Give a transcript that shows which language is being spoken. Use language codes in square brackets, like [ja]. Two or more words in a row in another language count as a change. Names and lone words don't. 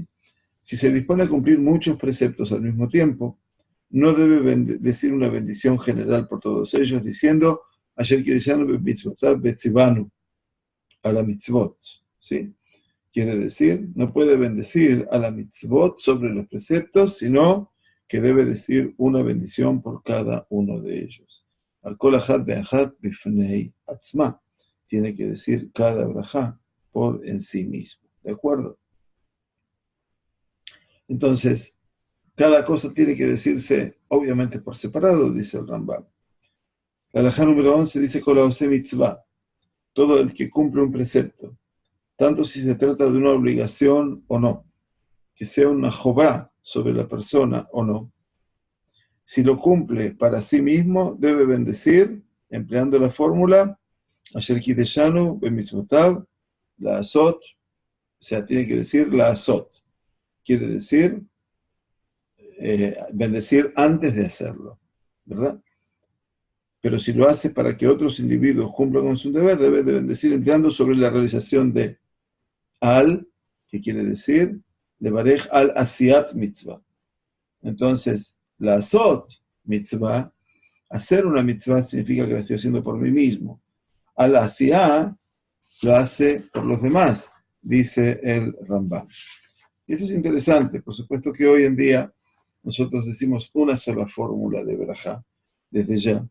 [es] Si se dispone a cumplir muchos preceptos al mismo tiempo, no debe decir una bendición general por todos ellos, diciendo [he] אשר קדשנו במצותיו וצונו, [es] a la mitzvot, ¿sí? Quiere decir, no puede bendecir a la mitzvot sobre los preceptos, sino que debe decir una bendición por cada uno de ellos. [he] על כל אחת ואחת בפני עצמה, [es] tiene que decir cada brajá por en sí mismo, ¿de acuerdo? Entonces, cada cosa tiene que decirse, obviamente, por separado, dice el Rambam. La halajá número 11 dice, [he] כל העושה מצוה, [es] todo el que cumple un precepto, tanto si se trata de una obligación o no, que sea una jobá sobre la persona o no, si lo cumple para sí mismo, debe bendecir, empleando la fórmula, [he] אשר קדשנו במצותיו לעשות, [es] o sea, tiene que decir la asot, quiere decir bendecir antes de hacerlo, ¿verdad? pero si lo hace para que otros individuos cumplan con su deber, debe de bendecir empleando sobre la realización de al, que quiere decir, [he] לברך על עשיית מצוה. [es] Entonces, [he] לעשות מצוה, [es] hacer una mitzvah significa que la estoy haciendo por mí mismo. Al asiá lo hace por los demás, dice el Rambam. Y esto es interesante, por supuesto que hoy en día nosotros decimos una sola fórmula de verajá, desde ya.